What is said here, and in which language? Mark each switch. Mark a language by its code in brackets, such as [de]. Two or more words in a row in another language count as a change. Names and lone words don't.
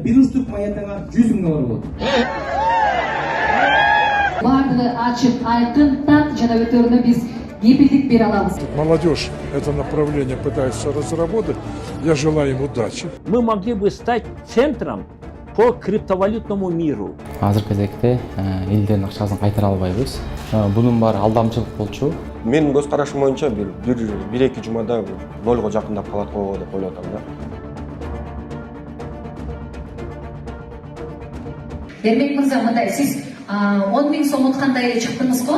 [ky] 1 уштук монетаңа 100 миң доллар болот. Бардыгы ачык, айкын, так жана өтөрүнө биз кепилдик бере алабыз. [ru] Молодежь это направление пытается разработать. Я желаю им удачи. Мы могли бы стать центром по криптовалютному миру. [ky] Азыр кезекте элдин акчасын кайтара албайбыз. Бунун баары алдамчылык болчу. Менин көз карашым боюнча бир эки жумада нолго жакындап калат го деп ойлоп атам да. Эрмек мырза, мындай сиз 10 миң сом уткандай эле чыктыңыз го.